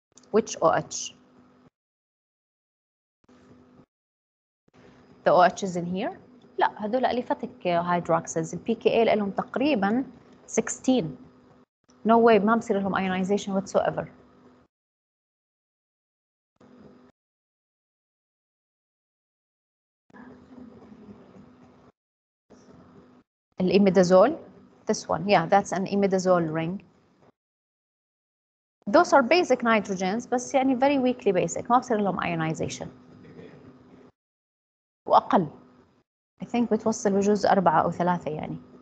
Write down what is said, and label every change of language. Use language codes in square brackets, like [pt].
[en] Which OH? The OH is in here? [ar] لا هذول [en] aliphatic hydroxyls. [ar] الPKA لهم تقريبا 16. [en] No way [ar] ما بصير لهم [en] ionization whatsoever. Imidazole, this one, yeah, that's an imidazole ring. Those are basic nitrogens [ar] بس يعني [en] very weakly basic [ar] ما بصير لهم [en] ionization. [ar] وأقل. [en] I think [ar] بتوصل بجوز 4 أو 3 يعني.